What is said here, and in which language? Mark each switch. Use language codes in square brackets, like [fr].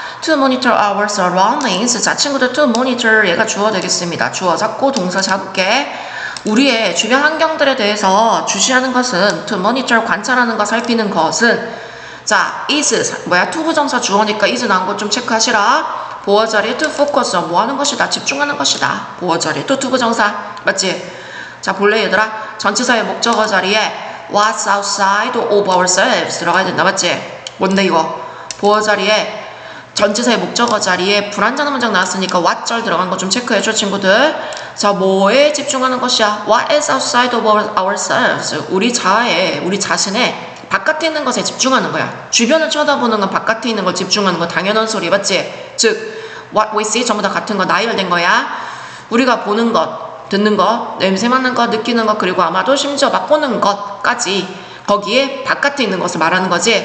[en] To monitor our surroundings. [ko] 자, 친구들 to monitor 얘가 주어 되겠습니다. 주어 잡고 동사 잡을게. 우리의 주변 환경들에 대해서 주시하는 것은 to monitor, 관찰하는 것, 살피는 것은 자, is 뭐야? 투부정사 주어니까 is 나온 것 좀 체크하시라. 보어 자리에 to focus, 뭐 하는 것이다? 집중하는 것이다. 보어 자리에 to 투부정사 맞지? 자, 볼래 얘들아? 전치사의 목적어 자리에 [en] what's outside of ourselves [ko] 들어가야 된다. 맞지? 뭔데 이거? 보어 자리에 전치사의 목적어 자리에 불완전한 문장 나왔으니까 what절 들어간 거 좀 체크해줘 친구들. 자, 뭐에 집중하는 것이야? [en] What is outside of ourselves? [ko] 우리 자아에, 우리 자신의 바깥에 있는 것에 집중하는 거야. 주변을 쳐다보는 건 바깥에 있는 걸 집중하는 거 당연한 소리 맞지? 즉 [en] what we see [ko] 전부 다 같은 거 나열된 거야. 우리가 보는 것, 듣는 것, 냄새 맡는 것, 느끼는 것, 그리고 아마도 심지어 맛보는 것까지 거기에 바깥에 있는 것을 말하는 거지.